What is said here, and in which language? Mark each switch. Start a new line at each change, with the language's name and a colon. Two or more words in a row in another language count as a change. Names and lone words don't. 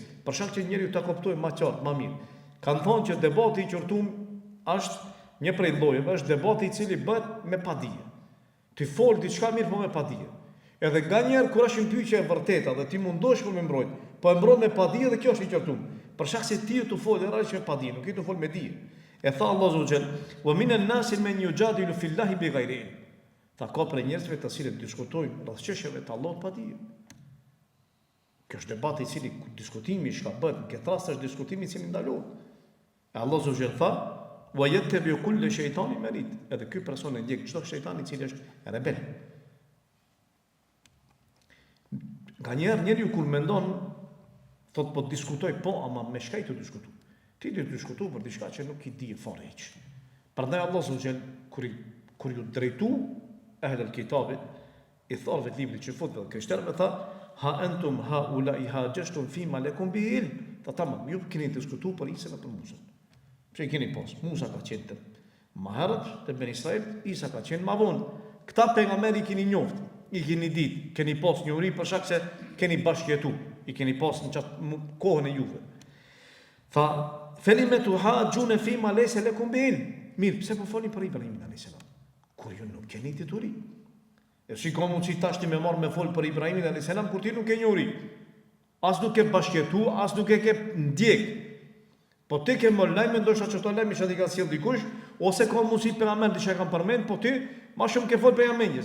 Albanian: Për shkak që njeriu ta kuptojë më qartë, më mirë. Kanë thonë që debati i qortum është një prej llojeve, është debati i cili bëhet me padije. Ti fol diçka mirë po me padije. Edhe nganjëherë kur është një pyetje e vërteta dhe ti mundosh për me mbrojt, po e mbrojt me padije dhe kjo është i qortum. Për shkak se ti të fol rreth me padije, nuk i të fol me dije. E tha Allahu xhel,
Arabic: "ومن الناس من يجادل في الله بغير علم."
Albanian: Tha ka për njerëzve të cilët diskutojnë rreth çështjeve të Allahut pa dije. Kjo është debati i cili diskutimi çka bëhet, në këtë rast është diskutimi i cili ndalohet. E Allahu xhel tha,
Arabic: "ويتبع كل شيطان مريد."
Albanian: Edhe ky person e ndjek çdo shejtan i cili është rebel. Nganjëherë njeriu kur mendon thot po diskutoj, po ama me çka i të diskutoj? Ti do të diskutoj për diçka që nuk i di fare hiç. Prandaj Allahu xhel kur ju drejtu ehlul kitabit i tharve të librit që fut dhe krishterëve tha,
Arabic: "ها أنتم هؤلاء حاججتم فيما لكم به علم."
Albanian: Ta tamam, ju keni diskutuar për Isa dhe për Musa. Pse keni pas? Musa ka qenë të më herët te Ben Israil, Isa ka qenë më vonë. Këta pejgamberi keni njoft, i keni ditë, keni pas njohuri për shkak se keni bashkëjetu, i keni pas në çast kohën e juve.
Arabic: Tha, "فلم تحاجون فيما ليس لكم به علم."
Albanian: Mirë, pse po folni për Ibrahimin
Arabic: عليه السلام?
Albanian: Kur ju nuk keni dituri. E si ka mundësi tash ti me marrë me fol për Ibrahimin
Arabic: عليه السلام
Albanian: kur ti nuk ke njohuri. As nuk ke bashkëjetu, as nuk e ke ndjek. Po ti ke më lajme, ndoshta çfarë lajmi që ti ka sjell dikush, ose ka mundësi pejgamberi që ka përmend, po ti më shumë ke fol pejgamberin.